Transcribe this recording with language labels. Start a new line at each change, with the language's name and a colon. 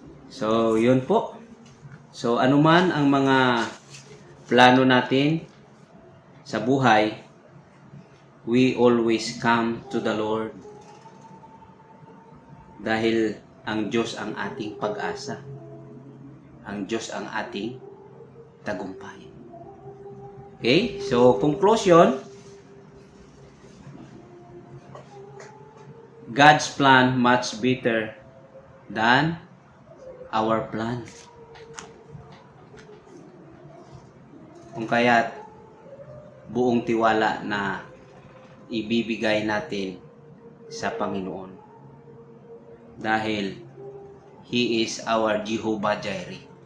Filipino: So, yun po. So, anuman ang mga plano natin sa buhay,
English: we always come to the Lord.
Filipino: Dahil ang Diyos ang ating pag-asa. Ang Diyos ang ating tagumpay.
English: Okay? So, conclusion, God's plan much better than our plan.
Filipino: Kung kaya't buong tiwala na ibibigay natin sa Panginoon. Dahil
English: He is our Jehovah Jireh.